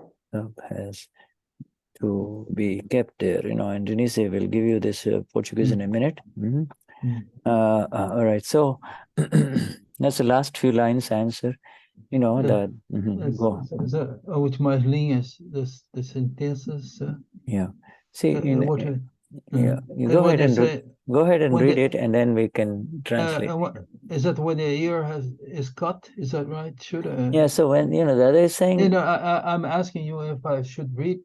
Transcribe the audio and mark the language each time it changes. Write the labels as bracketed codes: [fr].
[en] Tap has to be kept there, and Denize will give you this Portuguese in a minute. All right, so that's the last few lines answer. That. Go. [pt] As últimas linhas das sentenças. [en] Yeah. See, Yeah. you go ahead and read it, and then we can translate. Is that when the ear is cut? Is that right? Yeah. So when the other is saying, I'm asking you if I should read.